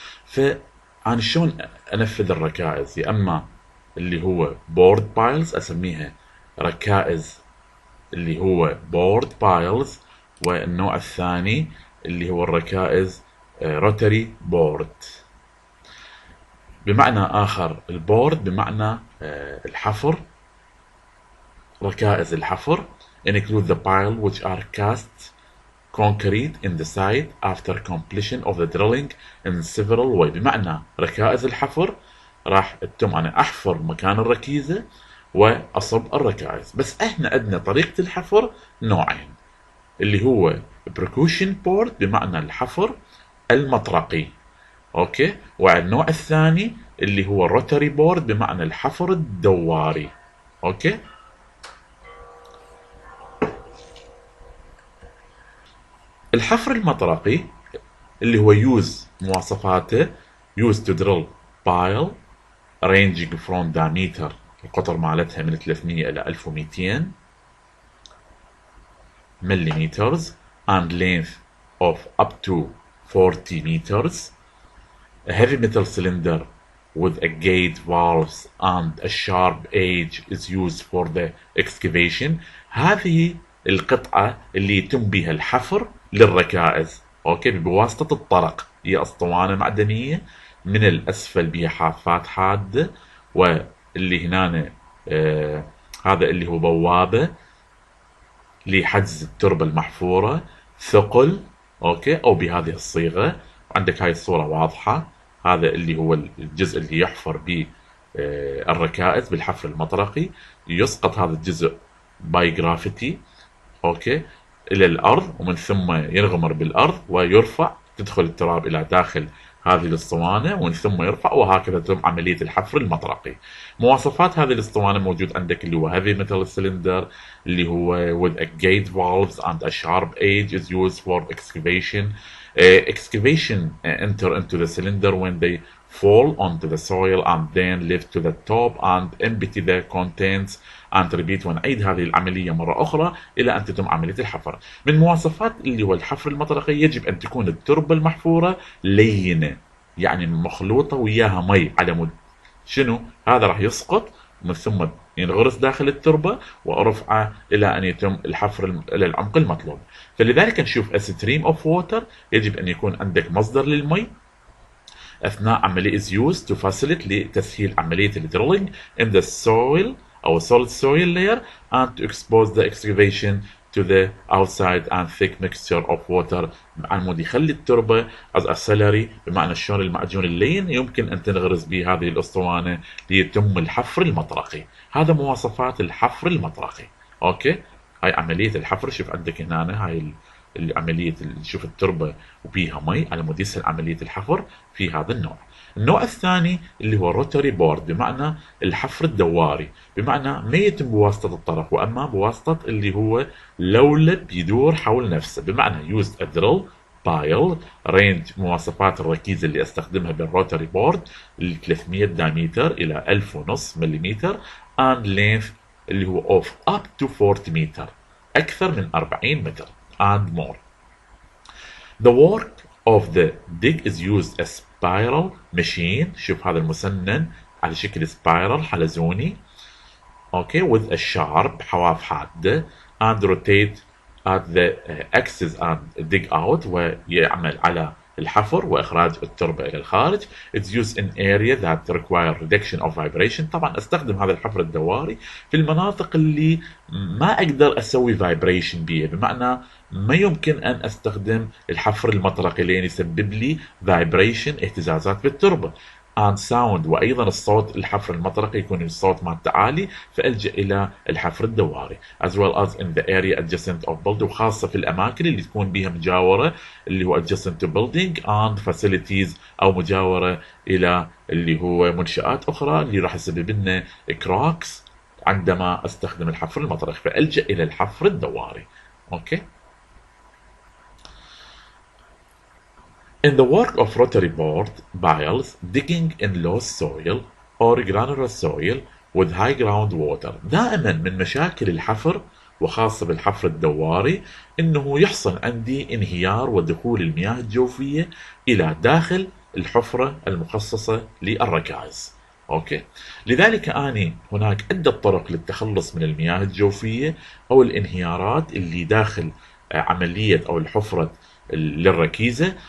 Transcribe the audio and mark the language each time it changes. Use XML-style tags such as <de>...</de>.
<ar>فأنا شلون أنفذ الركائز؟ يا أما اللي هو بورد بايلز، أسميها ركائز اللي هو بورد بايلز، والنوع الثاني اللي هو الركائز روتري بورد. بمعنى آخر، البورد بمعنى الحفر، ركائز الحفر</ar> <en>include the pile which are cast concrete in the site after completion of the drilling in several way.</en> <ar>بمعنى ركائز الحفر راح تتم أنا أحفر مكان الركيزة وأصب الركائز. بس احنا عندنا طريقة الحفر نوعين، اللي هو</ar> <en>percussion board</en> <ar>بمعنى الحفر المطرقي، اوكي، والنوع الثاني اللي هو</ar> <en>rotary board</en> <ar>بمعنى الحفر الدواري. اوكي. الحفر المطرقي اللي هو يوز، مواصفاته</ar> <en>use to drill pile ranging from diameter،</en> <ar>القطر مالتها من 300 إلى 1200</ar> <en>millimeters and length of up to 40 meters. A heavy metal cylinder with a gate valves and a sharp edge is used for the excavation.</en> <ar>هذه القطعة اللي يتم بها الحفر للركائز، اوكي، بواسطة الطرق. هي اسطوانة معدنية من الاسفل بها حافات حادة، واللي هنا هذا اللي هو بوابة لحجز التربة المحفورة، ثقل، اوكي، او بهذه الصيغة. عندك هاي الصورة واضحة، هذا اللي هو الجزء اللي يحفر به الركائز بالحفر المطرقي. يسقط هذا الجزء</ar> <en>by gravity,</en> <ar>اوكي، الى الارض، ومن ثم ينغمر بالارض ويرفع، تدخل التراب الى داخل هذه الاسطوانه، ومن ثم يرفع، وهكذا تتم عمليه الحفر المطرقي. مواصفات هذه الاسطوانه موجود عندك اللي هو</ar> <en>heavy metal cylinder اللي هو with a gate valves and a sharp edge is used for excavation. Excavation enter into the cylinder when they fall onto the soil and then lift to the top and empty the contents and repeat.</en> <ar>ونعيد هذه العملية مرة أخرى إلى أن تتم عملية الحفر. من مواصفات اللي هو الحفر المطرقي، يجب أن تكون التربة المحفورة لينة، يعني مخلوطة وياها مي، على مود شنو؟ هذا راح يسقط من ثم ينغرس داخل التربة ورفعه إلى أن يتم الحفر إلى العمق المطلوب. فلذلك نشوف</ar> <en>a stream of water،</en> <ar>يجب أن يكون عندك مصدر للمي أثناء عملية</ar> <en>is used to facilitate</en> <ar>لتسهيل عملية الدريلينج</ar> <en>in the soil أو solid soil layer and to expose the excavation to the outside and thick mixture of water</en> <ar>بمعنى مود يخلي التربة</ar> <en>as a slurry</en> <ar>بمعنى شلون المعجون اللين يمكن أن تنغرز به هذه الأسطوانة ليتم الحفر المطرقي. هذا مواصفات الحفر المطرقي. أوكي، هاي عملية الحفر. شوف عندك هنا هاي عملية شوف التربة وبيها مي على مود يسهل عملية الحفر في هذا النوع. النوع الثاني اللي هو روتري بورد بمعنى الحفر الدواري، بمعنى ما يتم بواسطة الطرف وأما بواسطة اللي هو لولب يدور حول نفسه، بمعنى</ar> <en>used a drill pile رينج.</en> <ar>مواصفات الركيزة اللي استخدمها بالروتري بورد 300 دايمتر إلى 1500 ملم</ar> <en>and length</en> <ar>اللي هو</ar> <en>of up to 40</en> <ar>متر، أكثر من 40 متر</ar> <en>and more. The work of the dig is used a spiral machine.</en> <ar>شوف هذا المسنن على شكل spiral حلزوني.</ar> <en>okay with a sharp</en> <ar>حواف حادة</ar> <en>and rotate at the axis and dig out</en> <ar>ويعمل على الحفر وإخراج التربة إلى الخارج.</ar> <en>It's used in area that require reduction of vibration.</en> <ar>طبعا أستخدم هذا الحفر الدواري في المناطق اللي ما أقدر أسوي vibration بيها، بمعنى ما يمكن أن أستخدم الحفر المطرقي لين يسبب لي vibration اهتزازات بالتربة</ar> <en>and sound.</en> <ar>وأيضا الصوت الحفر المطرقي يكون الصوت مالته عالي فألجأ إلى الحفر الدواري</ar> <en>as well as in the area adjacent of building،</en> <ar>وخاصة في الأماكن اللي تكون بها مجاورة اللي هو</ar> <en>adjacent to building and facilities</en> <ar>أو مجاورة إلى اللي هو منشآت أخرى اللي راح يسبب لنا كراكس عندما أستخدم الحفر المطرقي فألجأ إلى الحفر الدواري. أوكي.</ar> <en>In the work of rotary board piles, digging in loose soil or granular soil with high groundwater.</en> <ar>دائما من مشاكل الحفر وخاصة بالحفر الدواري انه يحصل عندي انهيار ودخول المياه الجوفية الى داخل الحفرة المخصصة للركائز. اوكي، لذلك اني هناك عدة طرق للتخلص من المياه الجوفية او الانهيارات اللي داخل عملية او الحفرة للركيزة.</ar>